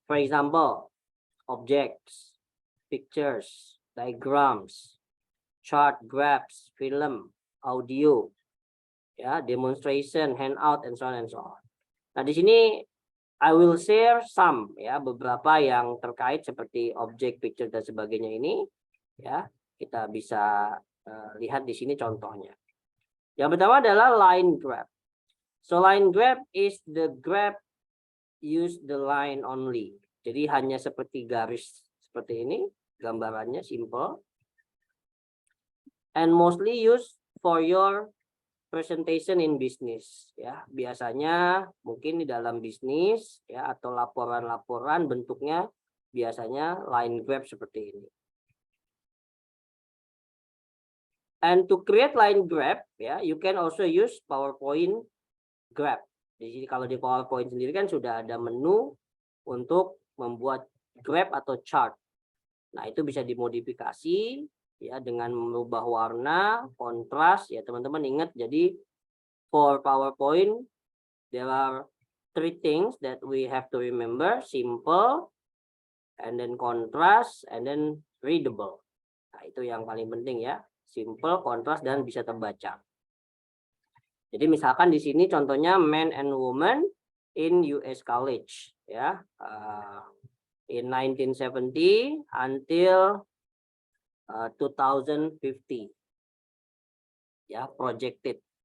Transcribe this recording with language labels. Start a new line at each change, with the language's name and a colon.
English: For example, objects, pictures, diagrams, chart, graphs, film, audio, ya, demonstration, handout, and so on and so on.
Indonesian: Nah, di sini
English: I will share some
Indonesian: ya, beberapa yang terkait seperti objek, picture dan sebagainya ini ya, kita bisa lihat di sini contohnya. Yang pertama adalah line grab.
English: So line grab is the grab use the line only.
Indonesian: Jadi hanya seperti garis seperti ini, gambarannya simple.
English: And mostly used for your presentation in business ya.
Indonesian: Biasanya mungkin di dalam bisnis ya atau laporan-laporan bentuknya biasanya line grab seperti ini.
English: And to create line grab ya, you can also use PowerPoint grab.
Indonesian: Di sini kalau di PowerPoint sendiri kan sudah ada menu untuk membuat grab atau chart. Nah, itu bisa dimodifikasi ya dengan merubah warna, kontras ya teman-teman ingat.
English: Jadi for PowerPoint there are three things that we have to remember: simple, and then contrast, and then readable.
Indonesian: Nah, itu yang paling penting ya, simple, kontras, dan bisa terbaca. Jadi misalkan di sini contohnya
English: men and woman in US college ya, in 1970 until 2050 ya, projected.